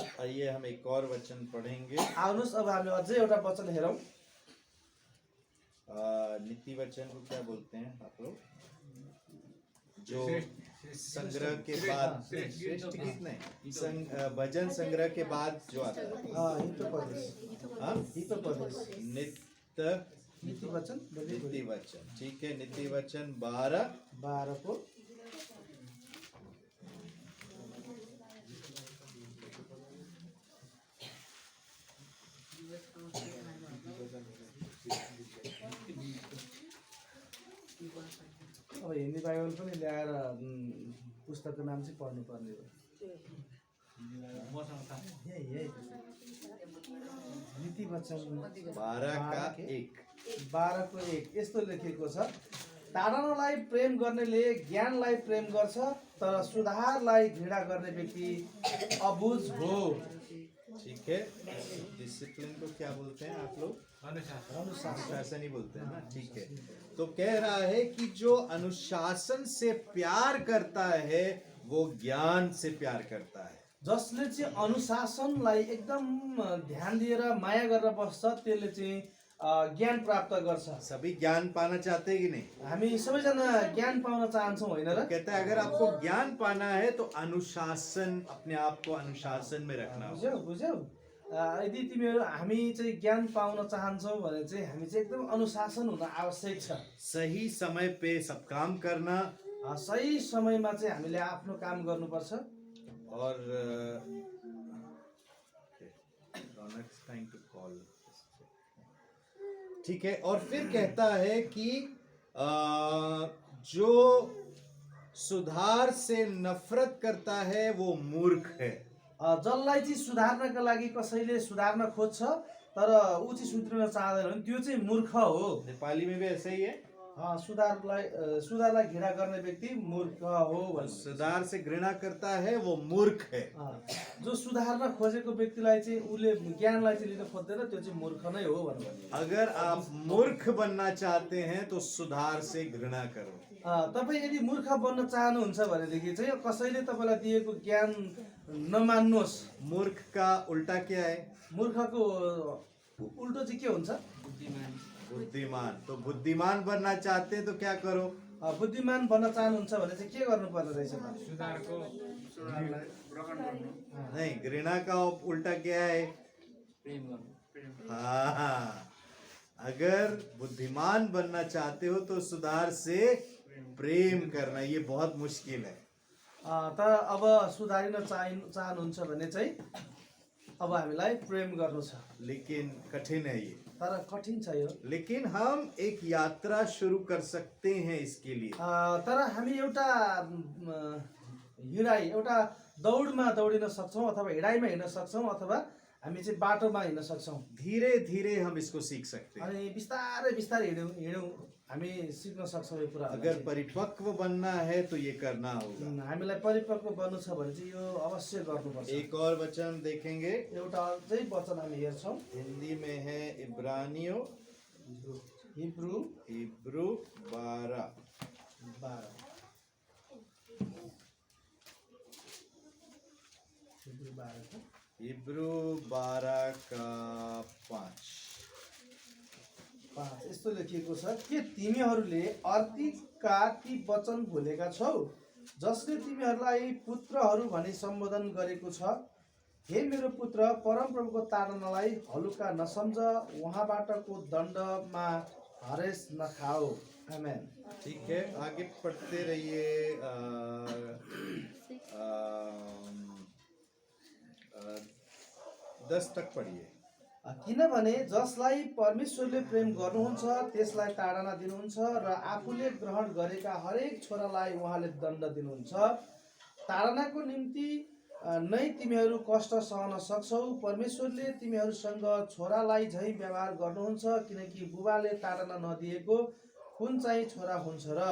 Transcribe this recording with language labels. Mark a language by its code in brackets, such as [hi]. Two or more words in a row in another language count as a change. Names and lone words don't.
[hi] आइए हम एक और वचन पढ़ेंगे। [ne] आउनुस् अब हामी अझै एउटा वचन हेरौं। [hi] नीति वचन को क्या बोलते हैं आप लोग? जो संग्रह के बाद श्रेष्ठ गीत नहीं, भजन संग्रह के बाद जो आता है। नीति वचन, ठीक है। नीति वचन 12 [ne] को अब हिन्दी बाइबल पनि ल्याएर पुस्तकको नाम चाहिँ पढ्नु पर्ने हो। नीति वचन 12:1 12 को 1 यस्तो लेखेको छ, ताडनालाई प्रेम गर्नेले ज्ञानलाई प्रेम गर्छ, तर सुधारलाई घृणा गर्ने व्यक्ति अबुझ हो। [hi] ठीक है, डिसिप्लिन को क्या बोलते हैं आप लोग? अनुशासन ही बोलते हैं ना। ठीक है, तो कह रहा है कि जो अनुशासन से प्यार करता है वो ज्ञान से प्यार करता है। [ne] जसले चाहिँ अनुशासनलाई एकदम ध्यान दिएर माया गरेर बस्छ, त्यसले चाहिँ ज्ञान प्राप्त गर्छ। [hi] सभी ज्ञान पाना चाहते हैं कि नहीं? [ne] हामी सबैजना ज्ञान पाउन चाहन्छौँ होइन र? [hi] कहता है अगर आपको ज्ञान पाना है तो अनुशासन, अपने आप को अनुशासन में रखना होगा। [ne] बुझ्यौ? यदि तिमीहरू हामी चाहिँ ज्ञान पाउन चाहन्छौ भने चाहिँ हामी चाहिँ एकदम अनुशासन हुन आवश्यक छ। [hi] सही समय पे सब काम करना [ne] सही समयमा चाहिँ हामीले आफ्नो काम गर्नुपर्छ। [en] और time to call. [hi] ठीक है, और फिर कहता है कि जो सुधार से नफरत करता है वो मूर्ख है। [ne] जसलाई चाहिँ सुधार्नका लागि कसैले सुधार्न खोज्छ तर ऊ चाहिँ सुध्रिन चाहदैन भने त्यो चाहिँ मूर्ख हो। [hi] नेपाली में भी ऐसा ही है। [ne] सुधारलाई घृणा गर्ने व्यक्ति मूर्ख हो भन्छ। [hi] सुधार से घृणा करता है वो मूर्ख है। [ne] जो सुधार्न खोजेको व्यक्तिलाई चाहिँ उले ज्ञानलाई चाहिँ लिन खोज्दैन, त्यो चाहिँ मूर्ख नै हो भन्नु। [hi] अगर आप मूर्ख बनना चाहते हैं तो सुधार से घृणा करो। [ne] तपाईँ यदि मूर्ख बन्न चाहनुहुन्छ भनेदेखि चाहिँ कसैले तपाईँलाई दिएको ज्ञान नमान्नुहोस्। [hi] मूर्ख का उल्टा क्या है? [ne] मूर्खको उल्टो चाहिँ के हुन्छ? बुद्धिमान। [hi] तो बुद्धिमान बनना चाहते हैं तो क्या करो? [ne] बुद्धिमान बन्न चाहनुहुन्छ भने चाहिँ के गर्नुपर्ने रहेछ? [hi] नहीं, घृणा का उल्टा क्या है? हाँ, अगर बुद्धिमान बनना चाहते हो तो सुधार से प्रेम करना, ये बहुत मुश्किल है। [ne] तर अब सुधारिन चाहनुहुन्छ भने चाहिँ अब हामीलाई प्रेम गर्नु छ। [hi] लेकिन कठिन है ये। [ne] तर कठिन छ यो। [hi] लेकिन हम एक यात्रा शुरू कर सकते हैं इसके लिए। [ne] तर हामी एउटा हिँडाइ, एउटा दौडमा दौडिन सक्छौँ, अथवा हिँडाइमा हिँड्न सक्छौँ, अथवा हामी चाहिँ बाटोमा हिँड्न सक्छौँ। [hi] धीरे धीरे हम इसको सीख सकते हैं। [ne] अनि बिस्तारै बिस्तारै हिँडौँ हामी सिक्न सक्छौँ यो कुरा। [hi] अगर परिपक्व बनना है तो ये करना होगा। [ne] हामीलाई परिपक्व बन्नु छ भने चाहिँ यो अवश्य गर्नुपर्छ। [hi] एक और वचन देखेंगे, [ne] एउटा अझै वचन हामी हेर्छौँ। [hi] हिंदी में है इब्रानियों हिब्रू 12 हिब्रू 12 का 5 [ne] यस्तो लेखिएको छ, के तिमीहरूले अर्तीका ती वचन भुलेका छौ जसले तिमीहरूलाई पुत्रहरू भनी सम्बोधन गरेको छ? हे मेरो पुत्र, परमप्रभुको ताडनालाई हलुका नसम्झ, उहाँबाटको दण्डमा हरेस नखाओ। आमेन। ठीक है, आगे पढ़ते रहिए। 10 तक पढ़िए। किनभने जसलाई परमेश्वरले प्रेम गर्नुहुन्छ त्यसलाई ताडना दिनुहुन्छ र आफूले ग्रहण गरेका हरेक छोरालाई उहाँले दण्ड दिनुहुन्छ। ताडनाको निम्ति नै तिमीहरू कष्ट सहन सक्छौ। परमेश्वरले तिमीहरूसँग छोरालाई झैँ व्यवहार गर्नुहुन्छ, किनकि बुबाले ताडना नदिएको कुन चाहिँ छोरा हुन्छ र?